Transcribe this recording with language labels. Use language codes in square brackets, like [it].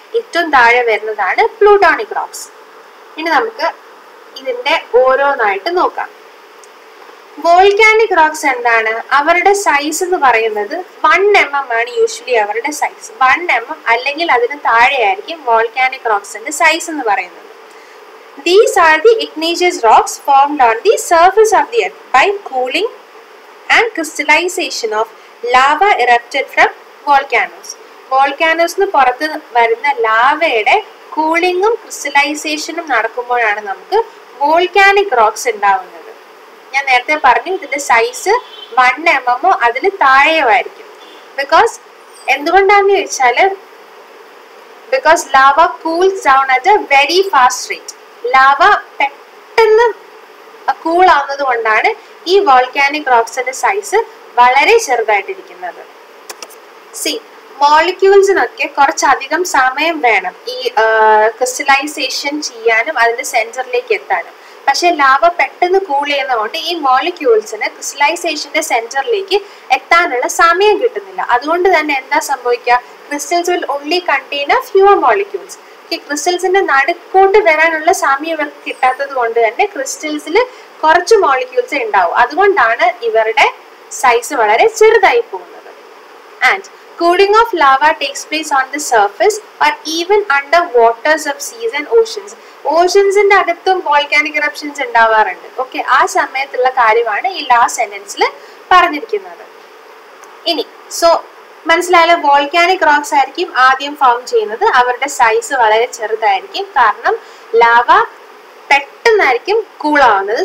[ml] ഏറ്റവും താഴെ വരുന്നതാണ് പ്ലൂട്ടോണിക് റോക്സ്. ഇനി നമുക്ക് ഇതിന്റെ ഓരോന്നായിട്ട് നോക്കാം. വോൾക്കാനിക് റോക്സ് എന്താണ്? അവരുടെ സൈസ് എന്ന് പറയുന്നത് 1 mm ആണ് യൂഷ്വലി അവരുടെ സൈസ്. 1 mm അല്ലെങ്കിൽ അതിന് താഴെയായിരിക്കും വോൾക്കാനിക് റോക്സിന്റെ സൈസ് എന്ന് പറയുന്നത്. [en] These are the igneous rocks formed on the surface of the earth by cooling and crystallization of lava erupted from volcanoes. [ml] വോൾക്കാനോസിന് പുറത്ത് വരുന്ന ലാവയുടെ കൂളിങ്ങും ക്രിസ്റ്റലൈസേഷനും നടക്കുമ്പോഴാണ് നമുക്ക് വോൾക്കാനിക് റോക്സ് ഉണ്ടാവുന്നത്. ഞാൻ നേരത്തെ പറഞ്ഞു ഇതിന്റെ സൈസ് 1 mm അതിൽ താഴെയായിരിക്കും. എന്തുകൊണ്ടാന്ന് ചോദിച്ചാൽ [en] Because lava cools down at a very fast rate. [ml] Lava പെട്ടെന്ന് കൂൾ ആവുന്നത് കൊണ്ടാണ് ഈ വോൾക്കാനിക് റോക്സിന്റെ സൈസ് വളരെ ചെറുതായിട്ടിരിക്കുന്നത്. സി മോളിക്യൂൾസിനൊക്കെ കുറച്ചധികം സമയം വേണം ഈ ക്രിസ്റ്റലൈസേഷൻ ചെയ്യാനും അതിന്റെ സെന്ററിലേക്ക് എത്താനും. പക്ഷെ ലാവ പെട്ടെന്ന് കൂൾ ചെയ്യുന്നതുകൊണ്ട് ഈ മോളിക്യൂൾസിന് ക്രിസ്റ്റലൈസേഷന്റെ സെന്ററിലേക്ക് എത്താനുള്ള സമയം കിട്ടുന്നില്ല. അതുകൊണ്ട് തന്നെ എന്താ സംഭവിക്കുക? [en] Crystals will only contain a fewer molecules. [ml] ക്രിസ്റ്റൽസിന്റെ നടുക്കോട്ട് വരാനുള്ള സമയം ഇവർക്ക് കിട്ടാത്തത് കൊണ്ട് തന്നെ ക്രിസ്റ്റൽസിൽ കുറച്ച് മോളിക്യൂൾസ് ഉണ്ടാവും. അതുകൊണ്ടാണ് ഇവരുടെ സൈസ് വളരെ ചെറുതായി പോകുന്നത്. [en] And cooling of lava takes place on the surface or even under waters of seas and oceans. [ml] ഓഷൻസിന്റെ അകത്തും വോൾക്കാനിക് ഇറപ്ഷൻസ് ഉണ്ടാവാറുണ്ട്. ഓക്കെ, ആ സമയത്തുള്ള കാര്യമാണ് ഈ ലാസ്റ്റ് സെന്റൻസിൽ പറഞ്ഞിരിക്കുന്നത്. ഇനി സോ മനസ്സിലായാലും വോൾക്കാനിക് റോക്സ് ആയിരിക്കും ആദ്യം ഫോം ചെയ്യുന്നത്. അവരുടെ സൈസ് വളരെ ചെറുതായിരിക്കും. കാരണം ലാവ പെട്ടെന്നായിരിക്കും കൂളാവുന്നത്.